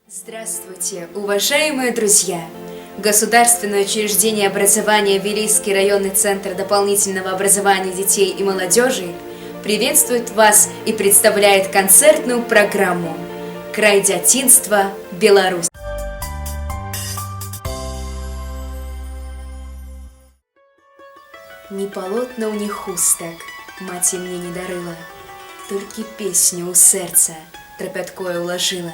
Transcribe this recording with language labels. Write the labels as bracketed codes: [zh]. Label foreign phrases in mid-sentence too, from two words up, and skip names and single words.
[ru] Здравствуйте, уважаемые друзья! Государственное учреждение образования Вилийский районный центр дополнительного образования детей и молодежи приветствует вас и представляет концертную программу «Край дзяцінства, Беларусь». [be] Ні палотнаў, ні хустак маці мне не дарыла, толькі песню ў сэрца трапяткое ўлажыла.